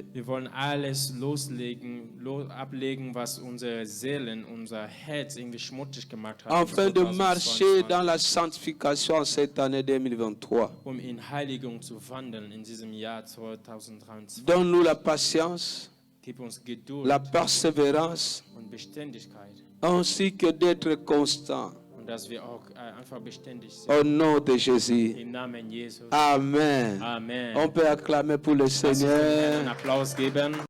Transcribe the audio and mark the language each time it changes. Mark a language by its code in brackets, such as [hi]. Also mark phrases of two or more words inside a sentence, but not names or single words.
[de] Wir wollen alles loslegen, ablegen, was unsere Seelen, unser Herz irgendwie schmutzig gemacht hat. [fr] Afin de 2022, marcher dans la sanctification en cette année 2023. [de] in Heiligung zu wandeln in diesem Jahr 2023. [fr] Donne-nous la patience, [de] Gib uns Geduld [fr] la persévérance [de] und Beständigkeit [fr] ainsi que d'être constant. [de] und dass wir auch einfach beständig sind. [fr] Au nom de Jésus. [de] Im Namen Jesus. [fr] Amen. [de] Amen. [fr] On peut acclamer pour le [de] Lass uns dem Herrn einen [fr] Seigneur. [de] Applaus geben.